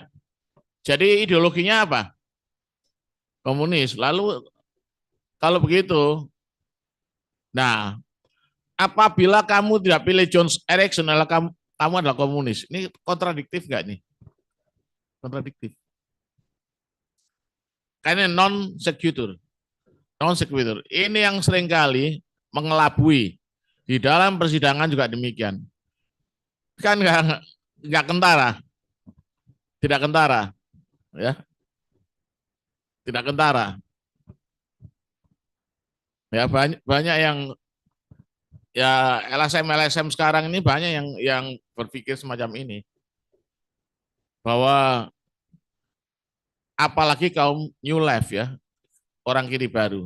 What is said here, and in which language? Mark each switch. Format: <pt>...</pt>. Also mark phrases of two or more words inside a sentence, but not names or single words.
<id>Jadi ideologinya apa? Komunis. Lalu kalau begitu, nah apabila kamu tidak pilih John Erickson, kamu adalah komunis. Ini kontradiktif nggak nih? Kontradiktif. Karena</id> <la>non sequitur. Non sequitur.</la> <id>Ini yang seringkali mengelabui. Di dalam persidangan juga demikian. Kan nggak kentara, tidak kentara, ya, tidak kentara. Ya banyak banyak yang ya LSM sekarang ini banyak yang berpikir semacam ini bahwa apalagi kaum</id> <en>New Life</en> <id>ya, orang kiri baru.</id>